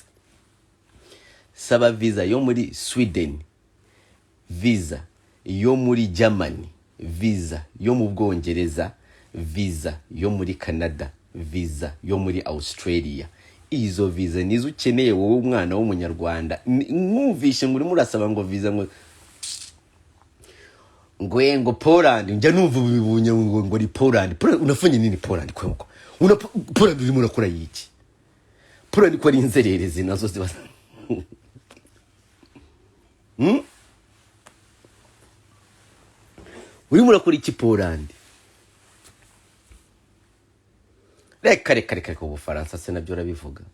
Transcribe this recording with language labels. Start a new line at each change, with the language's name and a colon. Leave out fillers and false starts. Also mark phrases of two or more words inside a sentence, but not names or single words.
Kinyarwanda: Saba visa yo muri Sweden, visa yo muri Germany, visa yo mu Bwongereza, visa yo muri Canada, visa yo muri Australia. Izo visa nizo ukeneye wowe umwana w'umunyarwanda. Mwumvishe muri murasaba ngo visa ngo Poland, njya numva bibunye ngo ari Poland.
Swahili: Unafanye nini Poland kwako?
Kinyarwanda: Poland urimo urakora yiki? Poland ko ari inzererezi nazo ziba. Urimo urakora iki Poland? Reka Ubufaransa se nabyo urabivuga.